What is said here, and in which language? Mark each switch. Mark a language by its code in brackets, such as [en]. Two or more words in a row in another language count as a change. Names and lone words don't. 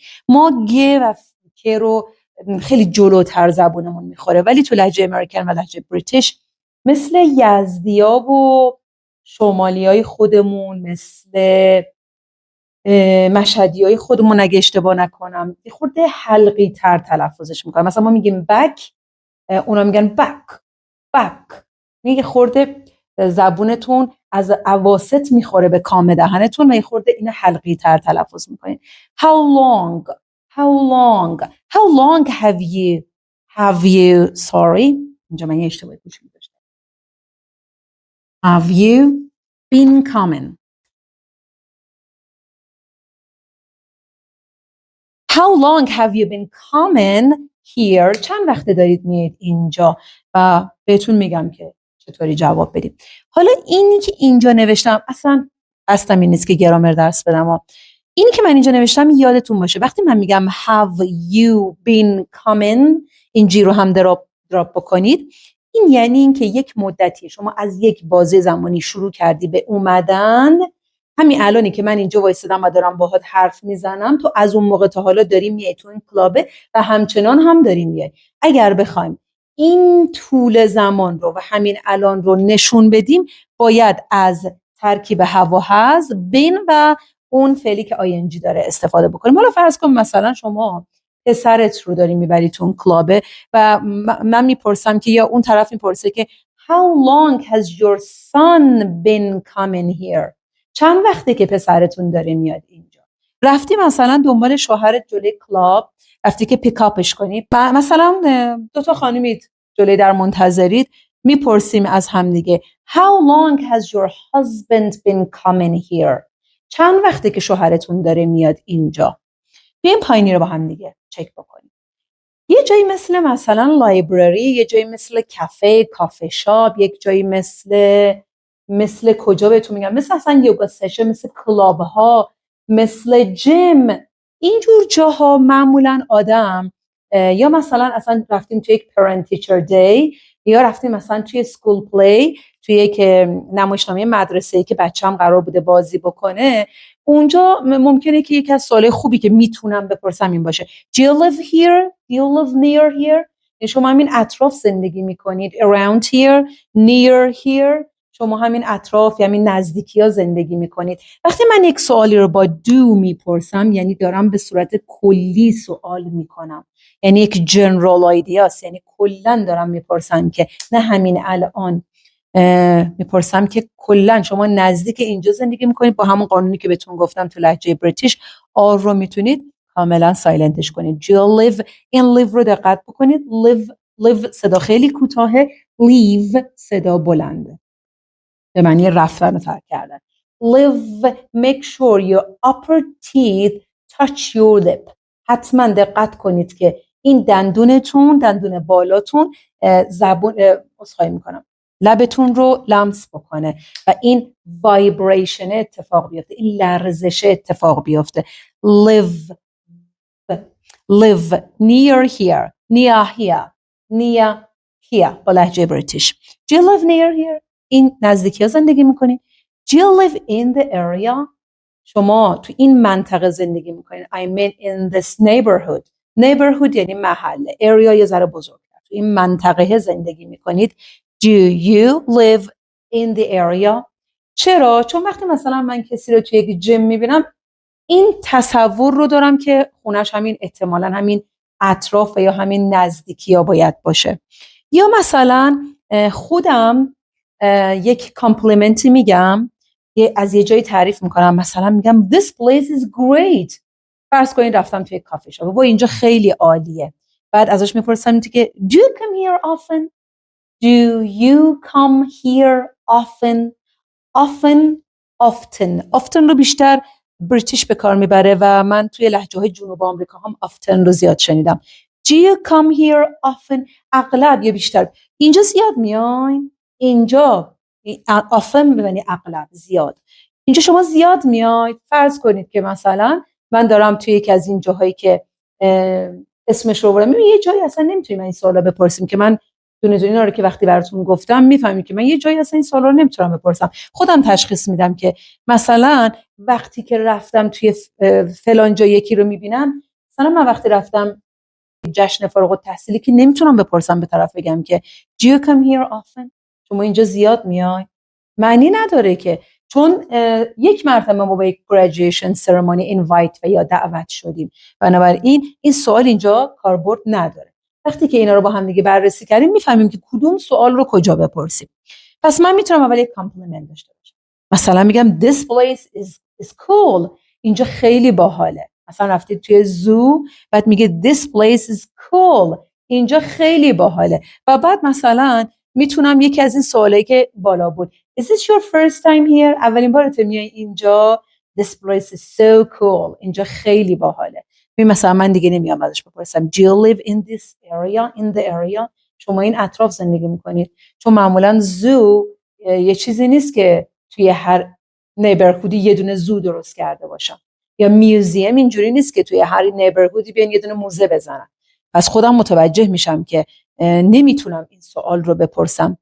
[fa] ما گ و کی رو خیلی جلوتر زبونمون میخوره، ولی تو لهجه امریکن و لهجه بریتیش مثل یزدیا و شمالیای خودمون، مثل مشهدیای خودمون اگه اشتباه نکنم، یه خورده حلقی تر تلفظش میکنم. مثلا ما میگیم بک، اونا میگن بک. یه خورده زبونتون از اواسط میخوره به کام دهنتون و یه خورده این حلقی تر تلفظ میکنین. [en] How long have you sorry [fa] اینجا من یه اشتباهی کوچیکی داشتم. [en] Have you been coming? How long have you been coming here? [fa] چند وقت دارید میاد اینجا؟ و بهتون میگم که چطوری جواب بدیم. حالا اینی که اینجا نوشتم اصلا قصدم این نیست که گرامر درس بدم. اینی که من اینجا نوشتم یادتون باشه وقتی من میگم [en] have you been coming، [fa] این جی رو هم دراپ بکنید. این یعنی این که یک مدتی شما از یک بازه زمانی شروع کردی به اومدن. همین الانی که من اینجا وایسادم و دارم باهات حرف میزنم، تو از اون موقع تا حالا داری میای تو این کلابه و همچنان هم داری میای. اگر بخوایم این طول زمان رو و همین الان رو نشون بدیم، باید از ترکیب have و [en] has been [fa] و اون فعلی که ing داره استفاده بکنیم. حالا فرض کن مثلا شما پسرت رو داری میبری تو اون کلابه و من میپرسم که، یا اون طرف میپرسه که [en] how long has your son been coming here؟ [fa] چند وقته که پسرتون داره میاد اینجا؟ رفتی مثلا دنبال شوهرت جلوی کلاب، رفتی که پیکاپش کنی، مثلا 2 خانومید جلوی در منتظرید، میپرسیم از هم دیگه [en] how long has your husband been coming here؟ [fa] چند وقته که شوهرتون داره میاد اینجا؟ بیایم پایینی رو با هم دیگه چک بکنیم. یه جایی مثلا لایبرری، یه جایی مثل [en] coffee shop, [fa] یک جایی مثل کجا بهتون میگم، مثل اصلا [en] yoga session, [fa] مثل کلاب ها، مثل جیم. اینجور جاها معمولا آدم یا مثلا اصلا رفتیم توی یک [en] parent teacher day، [fa] یا رفتیم مثلا توی [en] school play، [fa] توی یک نمایشنامه مدرسه‌ای که بچه‌م قرار بوده بازی بکنه، اونجا ممکنه که یکی از سوالای خوبی که میتونم بپرسم این باشه [en] Do you live here? Do you live near here؟ [fa] شما همین اطراف زندگی میکنید. [en] Around here, near here، [fa] شما همین اطراف، همین نزدیکی ها زندگی میکنید. وقتی من یک سوالی رو با do میپرسم، یعنی دارم به صورت کلی سوال میکنم، یعنی یک [en] general idea است، [fa] یعنی کلا دارم میپرسم که نه همین الان، میپرسم که کلا شما نزدیک اینجا زندگی میکنید، با همون قانونی که بهتون گفتم تو لهجه بریتیش آر رو میتونید کاملا سایلنتش کنید. [en] Do you live؟ [fa] این live رو دقت بکنید. live صدا خیلی کوتاهه، leave صدا بلنده، به معنی رفتن و ترک کردن. [en] live، make sure your upper teeth touch your lip. [fa] حتما دقت کنید که این دندون بالاتون عذرخواهی میکنم، لبتون رو لمس بکنه و این وایبریشن اتفاق بیفته، این لرزش اتفاق بیفته. [en] live near here، near here [fa] با لهجه بریتیش. [en] Do you live near here؟ [fa] این نزدیکی ها زندگی میکنید. [en] Do you live in the area؟ [fa] شما تو این منطقه زندگی میکنید. [en] I mean in this neighborhood [fa] یعنی محله، area یه ذره بزرگتر، تو این منطقه زندگی میکنید. [en] Do you live in the area؟ [fa] چرا؟ چون وقتی مثلا من کسی رو توی یک جیم میبینم، این تصور رو دارم که خونش همین احتمالاً همین اطراف یا همین نزدیکی ها باید باشه. یا مثلا خودم یک کامپلیمنتی میگم، از یه جایی تعریف میکنم، مثلا میگم [en] this place is great. [fa] فرض کنید رفتم توی [en] coffee shop [fa] و اینجا خیلی عالیه. بعد ازش میپرسم که [en] do you come here often؟ Do you come here often؟ [fa] often رو بیشتر بریتیش به کار میبره و من توی لهجه‌های جنوب آمریکا هم often رو زیاد شنیدم. Do you come here often؟ اغلب یا بیشتر. اینجا زیاد میاین؟ اینجا often ببینی اغلب، زیاد. اینجا شما زیاد میاید. فرض کنید که مثلا من دارم توی یکی از این جاهایی که اسمش رو بردم، یه جایی اصلا نمیتونیم این سوالا بپرسیم که من دونه اینا رو که وقتی براتون گفتم میفهمید که من یه جایی اصلا این سوالا رو نمیتونم بپرسم. خودم تشخیص میدم که مثلا وقتی که رفتم توی فلان جا یکی رو میبینم، مثلا من وقتی رفتم جشن فارغ التحصیلی که نمیتونم بپرسم به طرف بگم که [en] do you come here often؟ [fa] شما اینجا زیاد میای؟ معنی نداره که چون یک مرتبه ما با یک [en] graduation ceremony invite [fa] و یا دعوت شدیم، بنابراین این سوال اینجا کاربرد نداره. وقتی که اینا رو با هم دیگه بررسی کردیم میفهمیم که کدوم سوال رو کجا بپرسیم. پس من میتونم اول یک کامپلیمنت داشته باشم، مثلا میگم [en] this place is cool، [fa] اینجا خیلی باحاله. مثلا رفتید توی زو، بعد میگه [en] this place is cool، [fa] اینجا خیلی باحاله. و بعد مثلا میتونم یکی از این سوالایی که بالا بود [en] is this your first time here؟ [fa] اولین بارت میای اینجا؟ [en] this place is so cool، [fa] اینجا خیلی باحاله. مثلا من دیگه نمیام ازش بپرسم [en] do you live in this area؟ in the area، [fa] شما این اطراف زندگی میکنید. چون معمولا زو یه چیزی نیست که توی هر نیبرهودی یه دونه زو درست کرده باشم. یا میوزیم اینجوری نیست که توی هر نیبرهودی بیان یه دونه موزه بزنن. پس خودم متوجه میشم که نمیتونم این سوال رو بپرسم.